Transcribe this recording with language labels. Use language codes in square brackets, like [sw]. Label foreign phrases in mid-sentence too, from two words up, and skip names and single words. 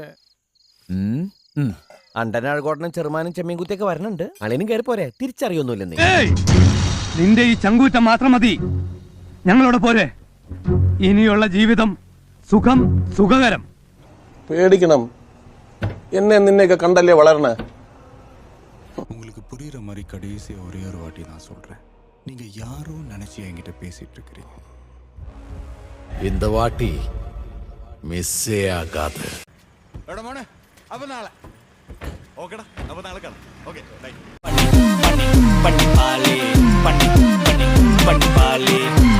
[ml] അണ്ടനാഴ്കോട്ടനും ചെറുമാനും ചെമ്മീൻകുത്തിയൊക്കെ വരണുണ്ട്. അളിനും കയറി പോരെ, തിരിച്ചറിയൊന്നുമില്ല നീ. നിന്റെ ഈ ചങ്കൂറ്റം മാത്രം മതി, ഞങ്ങളോട് പോരെ. ഇനിയുള്ള ജീവിതം സുഖം, സുഖകരം. പേടിക്കണം, എന്നെ നിന്നെയൊക്കെ കണ്ടല്ലേ വളരണേ. [ta] உங்களுக்கு புரியுற மாதிரி கடைசி ஒரே ஒரு வாட்டி நான் சொல்றேன். நீங்க யாரோ நினைச்சு என்கிட்ட பேசிட்டு இருக்கீங்க. இந்த வாட்டி மிஸ்ஸே ஆகாது. [ml] എടാ മോനെ, അപ്പൊ നാളെ. ഓക്കെടാ, അപ്പൊ നാളെ കാണാം. [en] okay, bye.